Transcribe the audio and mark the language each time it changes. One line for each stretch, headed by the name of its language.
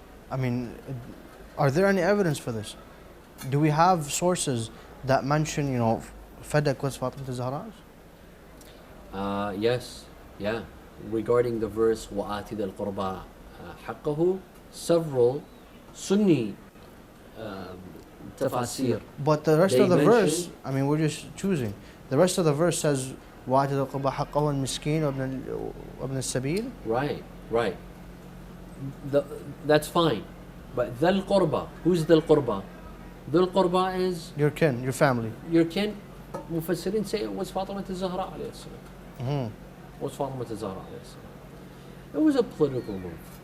English: I mean, are there any evidence for this? Do we have sources that mention, fadak was Fatima Al-Zahra's? Yes, yeah. Regarding the verse
Arabic: وَآتِ ذَا الْقُرْبَى حَقَّهُ,
English: several Sunni tafasir. But the rest of the verse, I mean, we're just choosing. The rest of the verse says
Arabic: وَآتِ ذَا الْقُرْبَى حَقَّهُ وَالْمِسْكِينَ وَابْنَ السَّبِيلِ.
English: Right. That's fine. But ذَا الْقُرْبَى, who's ذَا الْقُرْبَى? ذَا الْقُرْبَى is your kin, your family. Your kin. Mufassirin say it was Fatima Al-Zahra alayhi salam. Was Fatima Al-Zahra alayhi salam. It was a political move.